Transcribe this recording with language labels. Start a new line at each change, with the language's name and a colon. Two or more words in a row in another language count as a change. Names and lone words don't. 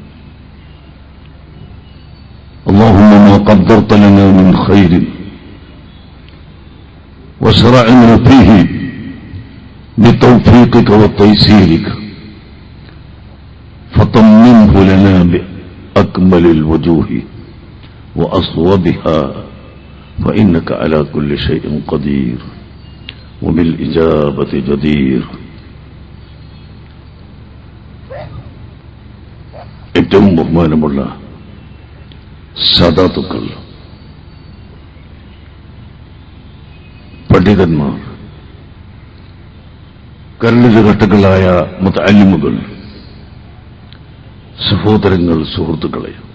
Arabic: اللهم ما قدرت لنا من خير وشرعنا فيه بتوفيقك وتيسيرك فطمنه لنا بأكمل الوجوه وأصوبها فإنك على كل شيء قدير وبالإجابة جدير.
Malayalam: ഏറ്റവും ബഹുമാനമുള്ള സാദാത്തുക്കൾ, പണ്ഡിതന്മാർ, കരളിലുകെട്ടുകളായ മുതഅല്ലിമുകൾ, സഹോദരങ്ങൾ, സുഹൃത്തുക്കളെ,